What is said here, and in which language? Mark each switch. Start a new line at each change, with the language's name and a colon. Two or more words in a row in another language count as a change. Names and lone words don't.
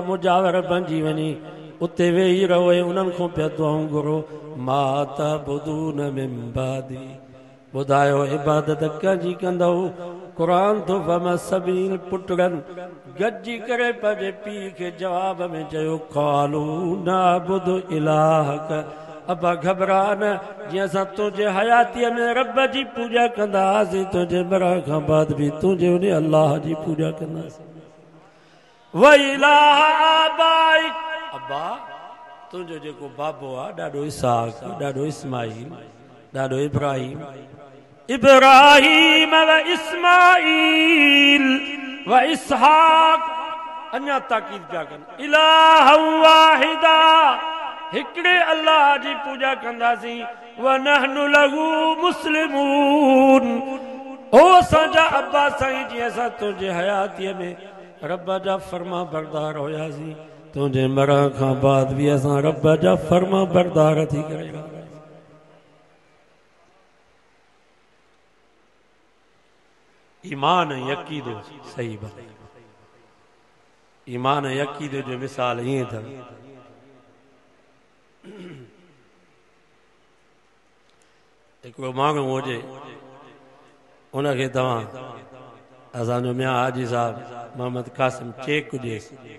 Sindhi: मुजावर बणिजी वञी उते वेही रहो ऐं उन्हनि खां पिया दुआऊं घुरो
Arabic: ما تعبدون من بعدي
Sindhi: ॿुधायो इबादत कंहिंजी कंदो क़ुरान तो फरमा सभिनी पुटनि गॾिजी करे पंहिंजे पीउ खे जवाब में चयो
Arabic: قالوا نعبد إلهك
Sindhi: अबा घबरा न जीअं असां तुंहिंजे हयातीअ में रब जी पूॼा कंदा हुआसीं तुंहिंजे मरण खां बाद बि तुंहिंजे उन अलाह जी पूॼा कंदासीं
Arabic: وإله آبائك
Sindhi: अब्बा तुंहिंजो जेको बाबो आहे ॾाढो इसहाक ॾाढो इस्माईल ॾाढो इब्राहिम
Arabic: وإسماعيل وإسحاق
Sindhi: अञा ताकीद पिया कनि
Arabic: إلها واحدا
Sindhi: हिकिड़े अल्लाह जी पूॼा कंदासीं
Arabic: ونحن له مسلمون
Sindhi: ओ असांजा अब्बा साईं जीअं असां तुंहिंजे हयातीअ में रब जा फर्मा बरदार हुयासीं तुंहिंजे मरण खां बाद बि असां रब जा फर्मा बरदार थी करे ईमान यकीदो सही बात ईमान यकीदो जो मिसाल ईअं अथव हिकिड़ो माण्हू हुजे उनखे तव्हां असांजो मियां हाजी साहब मोहम्मद कासिम चेक ॾिएसि